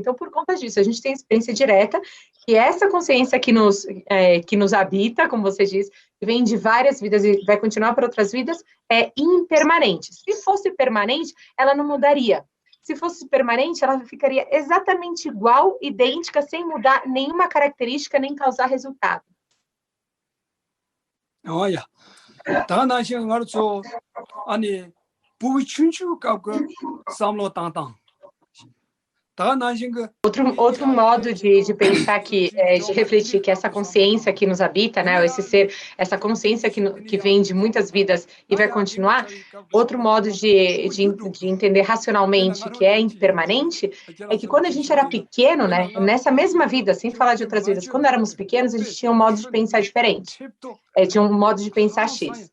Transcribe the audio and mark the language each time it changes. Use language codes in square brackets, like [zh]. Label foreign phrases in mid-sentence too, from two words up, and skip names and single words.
[pt] Então, por conta disso, a gente tem experiência direta, que essa consciência que nos habita, como você diz, que vem de várias vidas e vai continuar por outras vidas, é impermanente. Se fosse permanente, ela não mudaria. Se fosse permanente, ela ficaria exatamente igual, idêntica, sem mudar nenhuma característica, nem causar resultado. Olha, tá na gente agora só ani puichunchu kago samlo tantang. Outro modo de pensar de refletir que essa consciência que nos habita, né, esse ser, essa consciência que vem de muitas vidas e vai continuar, outro modo de entender racionalmente que é impermanente, é que quando a gente era pequeno, né, nessa mesma vida, sem falar de outras vidas, quando éramos pequenos, a gente tinha um modo de pensar diferente, tinha um modo de pensar X.